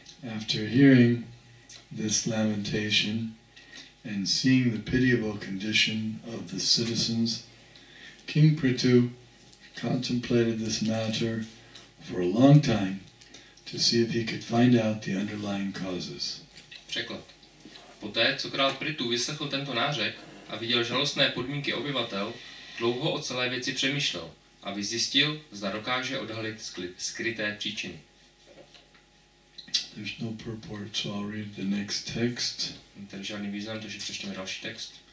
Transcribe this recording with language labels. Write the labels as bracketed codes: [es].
[en] After hearing this lamentation and seeing the pitiable condition of the citizens, King Prithu contemplated this matter for a long time to see if he could find out the underlying causes. [cs] Překlad. Poté, co král Prithu vyslechl tento nářek a viděl žalostné podmínky obyvatel, dlouho o celé věci přemýšlel, aby zjistil, zda dokáže odhalit skryté příčiny. [en] There's no purport, so I'll read the next text. [cs] Tady žádný význam, takže přečteme další text.